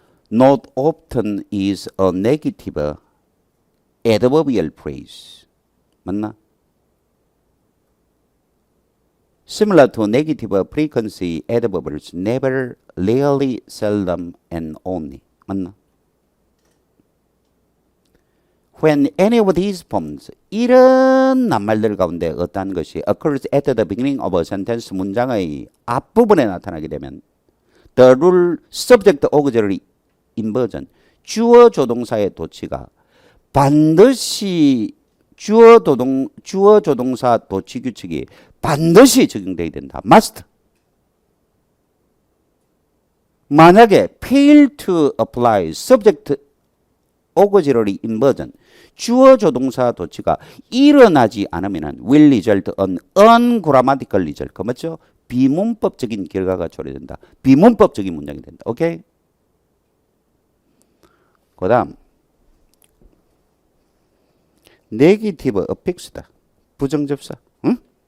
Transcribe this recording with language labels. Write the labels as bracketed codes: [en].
[en] Not often is a negative adverbial phrase. [ko] 맞나? [en] Similar to negative frequency adverbs, never, rarely, seldom, and only. [ko] 맞나? [en] When any of these forms, [ko] 이런 낱말들 가운데 어떠한 것이 [en] occurs at the beginning of a sentence, [ko] 문장의 앞부분에 나타나게 되면 [en] the rule, subject, auxiliary, inversion, [ko] 주어 조동사의 도치가 반드시 주어 조동사 도치 규칙이 반드시 적용되어야 된다. [en] must. [ko] 만약에 [en] fail to apply subject auxiliary inversion, [ko] 주어 조동사 도치가 일어나지 않으면 [en] will result on ungrammatical result. [ko] 그 맞죠? 비문법적인 결과가 초래된다. 비문법적인 문장이 된다. 오케이? 그 다음 네기티브 어픽스다. 부정접사. 응?